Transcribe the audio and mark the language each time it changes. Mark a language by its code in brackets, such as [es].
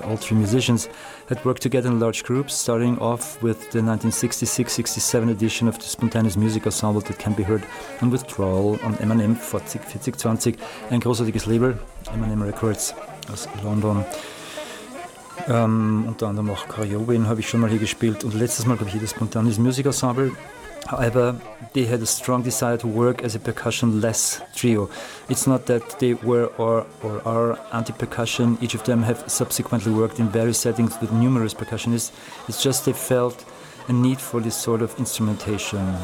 [en] All three musicians had worked together in large groups, starting off with the 1966-67 edition of the Spontaneous Music Ensemble that can be heard on Withdrawal on M&M 4020, [de] ein großartiges Label, M&M Records aus London. Unter anderem auch Karyobin habe ich schon mal hier gespielt und letztes Mal glaube ich hier das Spontaneous Music Ensemble. [en] However, they had a strong desire to work as a percussion-less trio. It's not that they were or are anti-percussion. Each of them have subsequently worked in various settings with numerous percussionists. It's just they felt a need for this sort of instrumentation.